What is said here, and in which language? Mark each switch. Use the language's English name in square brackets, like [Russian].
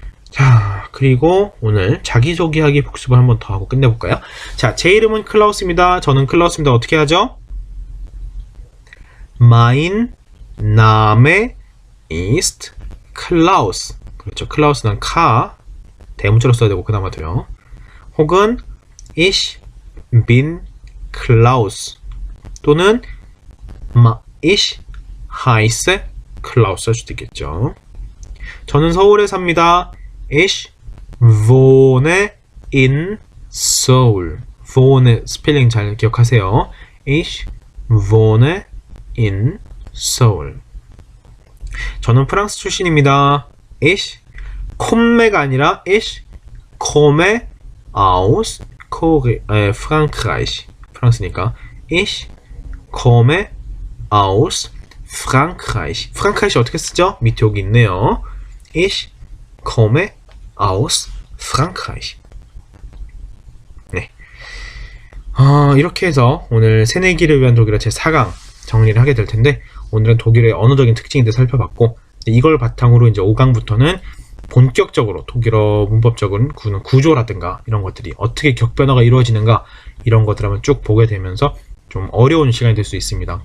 [Korean] 자, 그리고 오늘 자기소개하기 복습을 한번 더 하고 끝내볼까요? 자, 제 이름은 클라우스입니다. 저는 클라우스입니다. 어떻게 하죠? [German] Mein Name ist Klaus. [Korean] 그렇죠. 클라우스는 카 대문자로 써야 되고 그나마도요. 혹은 [German] Ich bin Klaus [Korean] 또는 [German] Ich heiße Klaus [Korean] 할 수도 있겠죠. 저는 서울에 삽니다. [German] Ich wohne in Seoul. [Korean] wohne 스펠링 잘 기억하세요. [German] Ich wohne in Seoul. [Korean] 저는 프랑스 출신입니다. [German] Ich komme가 [Korean] 아니라 [German] Ich komme aus Frankreich. [Korean] 프랑스니까 [German] Ich komme aus Frankreich. [Korean] Frankreich 어떻게 쓰죠? 밑에 여기 있네요. [German] Ich komme aus Frankreich. [Korean] 네. 이렇게 해서 오늘 새내기를 위한 독일어 제4강 정리를 하게 될 텐데, 오늘은 독일어의 언어적인 특징에 대해 살펴봤고, 이걸 바탕으로 이제 5강부터는 본격적으로 독일어 문법적인 구조라든가 이런 것들이 어떻게 격변화가 이루어지는가, 이런 것들 한번 쭉 보게 되면서 좀 어려운 시간이 될 수 있습니다.